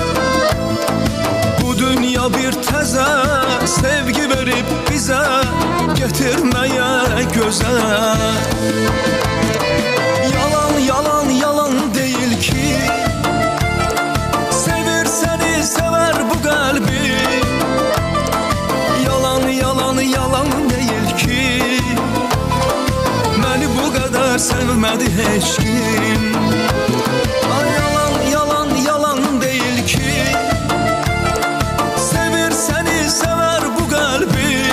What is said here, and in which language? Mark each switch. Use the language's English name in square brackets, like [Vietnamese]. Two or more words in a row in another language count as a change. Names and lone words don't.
[Azerbaijani] Bu dünya bir təzə sevgi verib bizə getirməyə gözə. Yalan yalan yalan deyil ki sevir səni sever bu qalbi. [Turkish] Yalan yalan değil ki beni bu kadar sevmedi hiç kim. Ay yalan yalan yalan değil ki sevir seni sever bu kalbi.